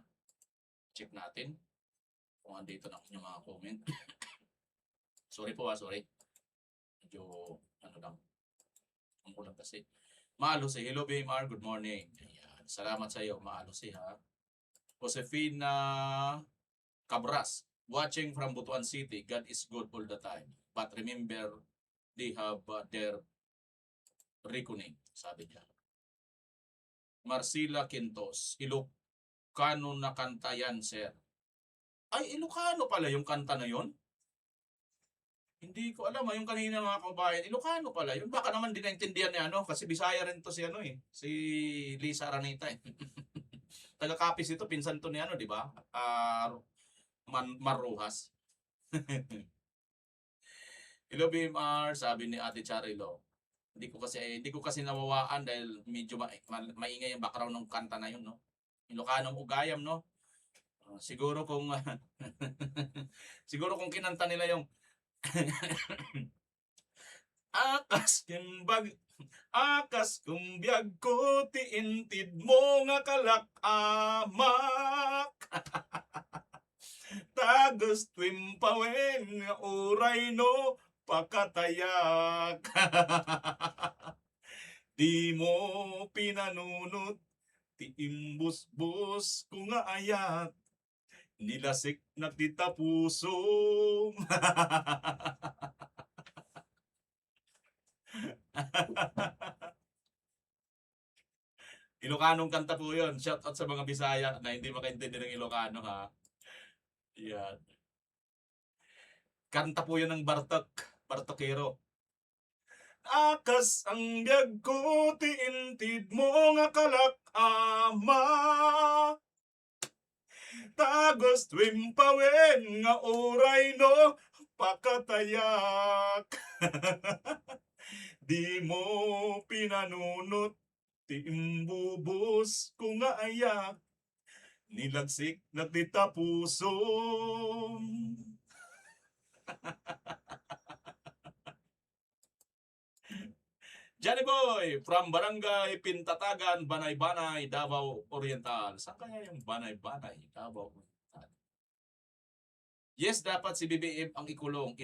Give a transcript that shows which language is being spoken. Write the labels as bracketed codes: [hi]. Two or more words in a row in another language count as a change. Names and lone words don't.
[tl] Check natin kung andito na ang inyong mga comment. Sorry po sorry. Medyo, ang kulang kasi. [en] Maalusi, hello BMR, good morning. [tl] Ayan. Salamat sa iyo, Maalusi ha. Josefina Cabras, [en] watching from Butuan City, God is good all the time. But remember, they have their reckoning, [tl] sabi niya. Marcila Quintos, Ilocano na kanta yan, sir. Ay, Ilocano pala yung kanta na yon? Hindi ko alam, yung kanina mga kababayan, Ilocano pala yun. Baka naman din naintindihan niya, kasi Bisaya rin to si si Lisa Araneta eh. Taga-Capiz ito, pinsan to ni di ba? Maruhas. Hello BMR, sabi ni Ate Charilo. Hindi ko kasi nawawaan dahil medyo maingay yung background ng kanta na yun, no? Ilocano Ugayam, no? Siguro kung siguro kung kinanta nila yung [ilo] akas kumbiyag ko tiintid mo nga kalakamak. Tagos twimpawen nga uray no pakatayak. Di mo pinanunot ti imbus-bus ko nga ayat. Nilasik na tita puso. [tl] Ilocanong kanta po yun. [en] Shout out [tl] sa mga Bisaya na hindi makaintindi ng Ilocano ha. Yan. Kanta po yun ng Bartokero. [ilo] Akas ang biyag ko tiintid mo nga kalakama. Tagos twimpawen nga oray no pakatayak. Di mo pinanunot ti imbubos ko nga ayak. Nilagsik na tita puso. [en] Johnny Boy from Barangay Pintatagan, Banay-Banay, Davao Oriental. [tl] Saan kaya yung Banay-Banay, Davao Oriental? Yes, dapat si BBM ang ikulong.